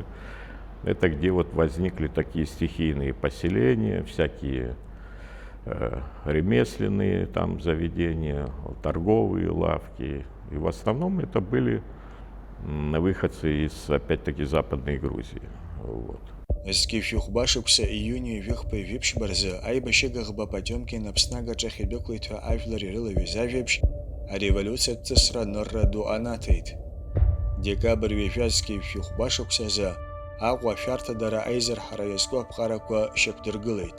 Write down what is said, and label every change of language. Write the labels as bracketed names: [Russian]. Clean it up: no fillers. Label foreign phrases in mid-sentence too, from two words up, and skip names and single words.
[Russian] Это где вот возникли такие стихийные поселения, всякие ремесленные там заведения, торговые лавки. И в основном это были выходцы из, опять-таки, Западной Грузии. Вот. [Abkhazian] Езгьы шәыхәбашықәса июни ҩыхԥа ижәиԥшьба рзы аибашьыгаӷба Потиомкин Аԥсны агаҿахь идәықәлеит ҳәа ажәлар ирылаҩыз ажәеиԥш ареволиуциатә ҵысра нырра ду анаҭеит. Декабр ҩажәа шәыхәбашықәсазы Аҟәа ашәарҭадара аизарҳара иазку аԥҟарақәа шьақәдыргылеит.